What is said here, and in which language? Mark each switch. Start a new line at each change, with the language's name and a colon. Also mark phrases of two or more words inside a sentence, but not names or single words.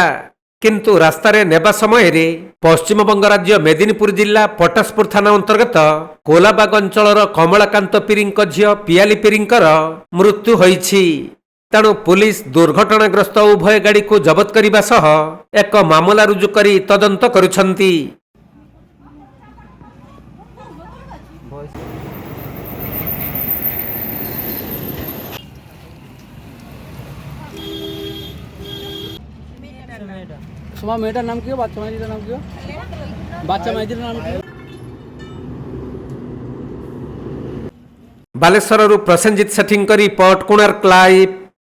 Odia: କିନ୍ତୁ ରାସ୍ତାରେ ନେବା ସମୟରେ ପଶ୍ଚିମବଙ୍ଗ ରାଜ୍ୟ ମେଦିନୀପୁର ଜିଲ୍ଲା ପଟାସପୁର ଥାନା ଅନ୍ତର୍ଗତ କୋଲାବାଗ ଅଞ୍ଚଳର କମଳାକାନ୍ତ ପିରିଙ୍କ ଝିଅ ପିଆଲି ପିରିଙ୍କର ମୃତ୍ୟୁ ହୋଇଛି। ତେଣୁ ପୁଲିସ ଦୁର୍ଘଟଣାଗ୍ରସ୍ତ ଉଭୟ ଗାଡ଼ିକୁ ଜବତ କରିବା ସହ ଏକ ମାମଲା ରୁଜୁ କରି ତଦନ୍ତ କରୁଛନ୍ତି।
Bangla: তোমার মেয়েটার নাম কি? বাচ্চা মেয়েটার নাম কি? বাচ্চা মেয়েটার নাম কি?
Odia: ବାଲେଶ୍ୱରରୁ ପ୍ରସେନଜିତ ସେଠୀଙ୍କ ରିପୋର୍ଟ, କୋଣାର୍କ ଲାଇଭ୍।